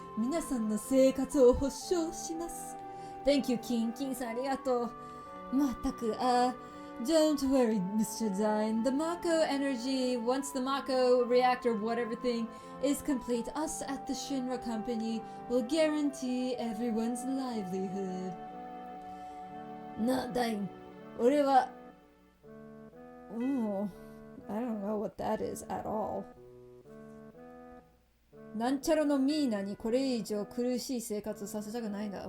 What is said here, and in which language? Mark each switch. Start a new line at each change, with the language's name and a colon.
Japanese: 皆さんの生活を保証します。
English: Thank you, King.
Japanese: King さんありがとう。まったく、
English: Don't worry, Mr. Dine. The Mako energy, once the Mako reactor, whatever thing, is complete, us at the Shinra Company will guarantee everyone's livelihood. No, Dine.
Japanese: 俺は...
English: I don't know what that is at all.
Japanese: なんちゃらのミーナにこれ以上苦しい生活をさせたくないんだ。